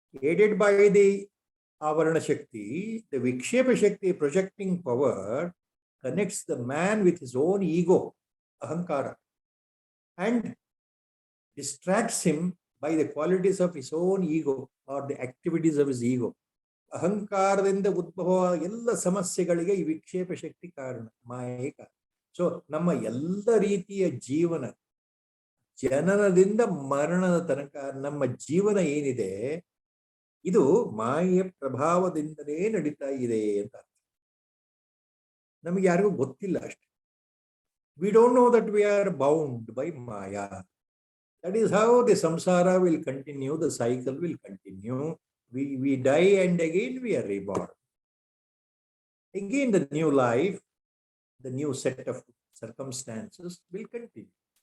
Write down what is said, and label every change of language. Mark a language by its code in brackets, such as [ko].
[en] Aided by the Avarana Shakti, the Vikshepa Shakti projecting power connects the man with his own ego, ahankara, and distracts him by the qualities of his own ego or the activities of his ego. [kn] ಅಹಂಕಾರದಿಂದ ಉದ್ಭವ ಎಲ್ಲ ಸಮಸ್ಯೆಗಳಿಗೆ ಈ ವಿಕ್ಷೇಪ ಶಕ್ತಿ ಕಾರಣ, ಮಾಯೆ ಕಾರಣ. So ನಮ್ಮ ಎಲ್ಲ ರೀತಿಯ ಜೀವನ, ಜನನದಿಂದ ಮರಣದ ತನಕ ನಮ್ಮ ಜೀವನ ಏನಿದೆ, ಇದು ಮಾಯೆಯ ಪ್ರಭಾವದಿಂದಲೇ ನಡೀತಾ ಇದೆ ಅಂತ ಅರ್ಥ. ನಮಗೆ ಯಾರಿಗೂ ಗೊತ್ತಿಲ್ಲ ಅಷ್ಟೇ. [en] We don't know that we are bound by Maya. That is how the samsara will continue, the cycle will continue. We die and again we are reborn. Again the new life, the new set of circumstances will continue.